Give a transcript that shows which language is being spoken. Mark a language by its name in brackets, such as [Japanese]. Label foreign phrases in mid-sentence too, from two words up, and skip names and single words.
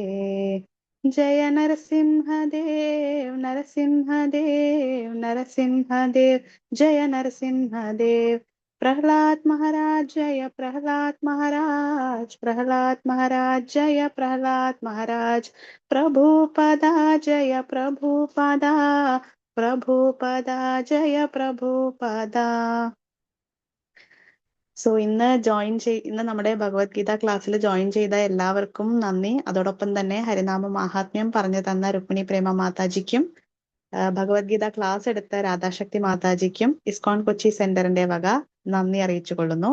[Sanskrit] जय नरसिंहदेव नरसिंहदेव नरसिंहदेव जय नरसिंहदेव प्रहलाद महाराज जय प्रहलाद महाराज प्रहलाद महाराज जय प्रहलाद महाराज प्रभुपदा जय प्रभुपदा प्रभुपदा जय प्रभुपदा. [Malayalam] സോ ഇന്ന് നമ്മുടെ ഭഗവത്ഗീത ക്ലാസ്സിൽ ജോയിൻ ചെയ്ത എല്ലാവർക്കും നന്ദി. അതോടൊപ്പം തന്നെ ഹരിനാമ മാഹാത്മ്യം പറഞ്ഞു തന്ന രുക്മിണി പ്രേമ മാതാജിക്കും ഭഗവത്ഗീത ക്ലാസ് എടുത്ത രാധാശക്തി മാതാജിക്കും ഇസ്കോൺ കൊച്ചി സെന്ററിന്റെ വക നന്ദി അറിയിച്ചു കൊള്ളുന്നു.